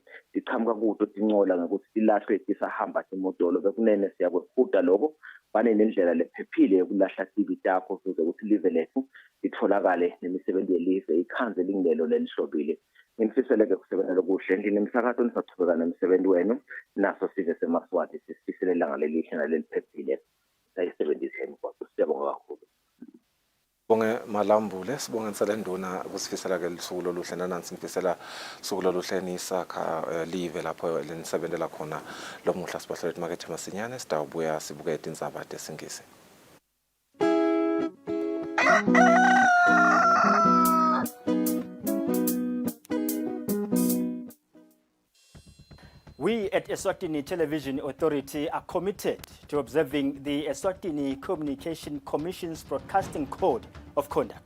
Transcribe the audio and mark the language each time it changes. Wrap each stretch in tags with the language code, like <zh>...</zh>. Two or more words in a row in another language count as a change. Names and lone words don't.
<ss>siqhamuka kuto tincola ngokuthi silahlwe tisahamba imodolo bekunene siyakwefuda lokho bane nendlela lephephile yokulahla tibi takho ukuze ukuthi live lethu litholakale nemisebenzi yelive ikhanze lingilelo lelihlobile ngimfiseleke kusebenza kuhle endlini emsakato nisathubeka nemisebenzi wenu naso size semaswati sisifisele ilanga lelihle naleliphephile sayisebenzise emgwaqo siyabonga kakhulu. Bonge Malambule sibonge Nsalenduna kusifisela ke lisuku loluhle nanansi ngifisela usuku loluhle nisakha live lapho lenisebenzela khona lomuhla sibahlole market masinyane sidawubuya sibuke indzaba desingisi.</ss> <en>We at Eswatini Television Authority are committed to observing the Eswatini Communication Commission's Broadcasting Code of Conduct.</en>